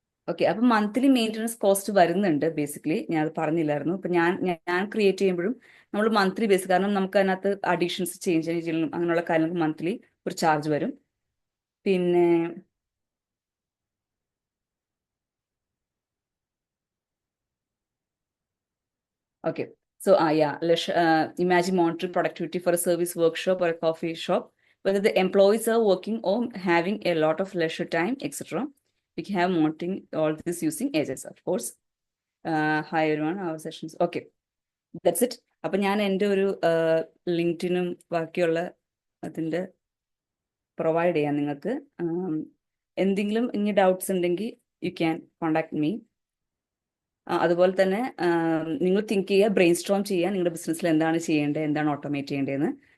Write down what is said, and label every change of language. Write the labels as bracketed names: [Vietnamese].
[Malayalam] Okay, അപ്പം monthly maintenance cost വരുന്നുണ്ട്. Basically ഞാൻ അത് പറഞ്ഞില്ലായിരുന്നു. ഇപ്പം ഞാൻ ക്രിയേറ്റ് ചെയ്യുമ്പോഴും നമ്മൾ മന്ത്ലി ബേസ്, കാരണം നമുക്ക് അതിനകത്ത് അഡീഷൻസ് ചേഞ്ച് ചെയ്യണം, അങ്ങനെയുള്ള കാര്യങ്ങൾക്ക് മന്ത്ലി ഒരു ചാർജ് വരും. [English] പിന്നെ okay, so let's imagine monitoring productivity for a service workshop or a coffee shop, whether the employees are working or having a lot of leisure time, etc. We can have monitoring all this using agents, of course. Hi everyone, our sessions. Okay, that's it. [Malayalam] അപ്പം ഞാൻ എൻ്റെ ഒരു ലിങ്ക്ഡിനും ബാക്കിയുള്ള അതിൻ്റെ provide ചെയ്യാം നിങ്ങൾക്ക്. എന്തെങ്കിലും ഇനി ഡൗട്ട്സ് ഉണ്ടെങ്കിൽ [English] You can contact me. [Malayalam] അതുപോലെ തന്നെ നിങ്ങൾ തിങ്ക് ചെയ്യുക, ബ്രെയിൻ സ്ട്രോം ചെയ്യുക, നിങ്ങളുടെ ബിസിനസ്സിൽ എന്താണ് ചെയ്യേണ്ടത്, എന്താണ് ഓട്ടോമേറ്റ് ചെയ്യേണ്ടതെന്ന്.